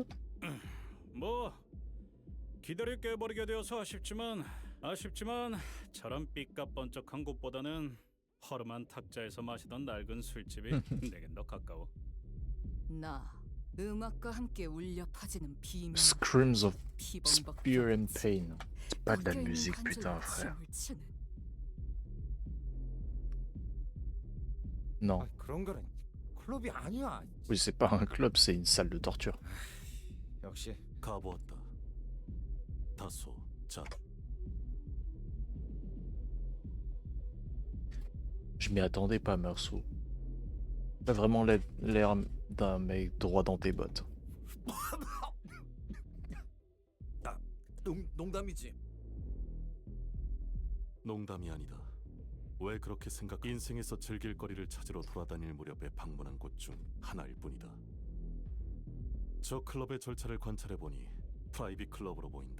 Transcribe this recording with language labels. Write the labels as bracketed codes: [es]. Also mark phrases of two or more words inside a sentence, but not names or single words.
[ko] 뭐 기다릴 게 버리게 되어서 아쉽지만 저런 삐까번쩍한 곳보다는 허름한 탁자에서 마시던 낡은 술집이 내겐 더 가까워. 나 음악과 함께 울려 퍼지는 비명. [en] Screams of [ko] 비범벅 [en] fear and pain. [fr] C'est pas de la [ko] 꺾여있는 [fr] musique, [ko] 관절로 [fr] putain, frère. [ko] 춤을 추는. [fr] Non. [ko] 그런 거는 클럽이 아니야. [fr] Oui, c'est pas un club, c'est une salle de torture. [ko] 역시 가보았다. 다소 자주. [fr] Je m'y attendais pas, Meursault. T'as vraiment l'air d'un mec droit dans tes bottes. [ko] 농담이지. 농담이 아니다. 왜 그렇게 생각? 인생에서 즐길 거리를 찾으러 돌아다닐 무렵에 방문한 곳 중 하나일 뿐이다. 저 클럽의 절차를 관찰해보니 프라이빗 클럽으로 보인다.